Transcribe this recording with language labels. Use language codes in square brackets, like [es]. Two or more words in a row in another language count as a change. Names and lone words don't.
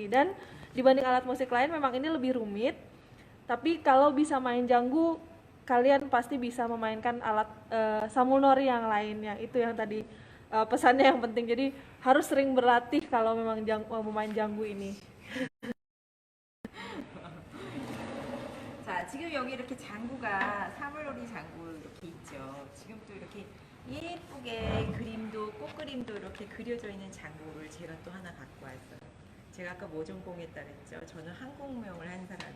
[id] Dan dibanding alat musik lain memang ini lebih rumit, tapi kalau bisa main janggu, kalian pasti bisa memainkan alat samulnori yang lainnya. Itu yang tadi pesannya yang penting. Jadi harus sering berlatih kalau memang mau memain janggu ini. [ko] 자, 지금 여기 이렇게 장구가 사물놀이 장구 이렇게 있죠. 지금 또 이렇게 예쁘게 그림도 꽃그림도 이렇게 그려져 있는 장구를 제가 또 하나 갖고 왔어요. 제가 아까 뭐 전공했다 그랬죠. 저는 한국무용을 한 사람이에요.